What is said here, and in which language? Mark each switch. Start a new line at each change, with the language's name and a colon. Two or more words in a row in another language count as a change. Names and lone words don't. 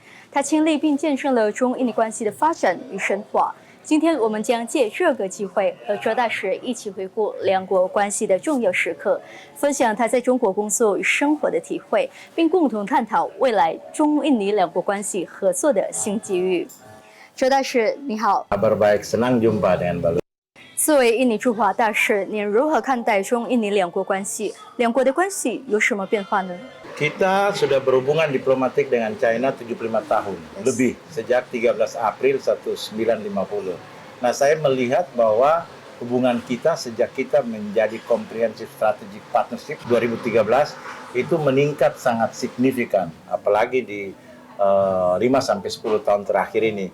Chinese: 他亲历并见证了中印尼关系的发展与深化。今天我们将借这个机会和周大使一起回顾两国关系的重要时刻，分享他在中国工作与生活的体会，并共同探讨未来中印尼两国关系合作的新机遇。周大使，你好。
Indonesian: Kabar baik, senang jumpa dengan Balu。
Chinese: 作为印尼驻华大使，您如何看待中印尼两国关系？两国的关系有什么变化呢？
Indonesian: Kita sudah berhubungan diplomatik dengan China 75 tahun lebih sejak 13 April 1950. Nah, saya melihat bahwa hubungan kita sejak kita menjadi
English: Comprehensive Strategic Partnership
Indonesian: 2013 itu meningkat sangat signifikan, apalagi di 5-10 tahun terakhir ini.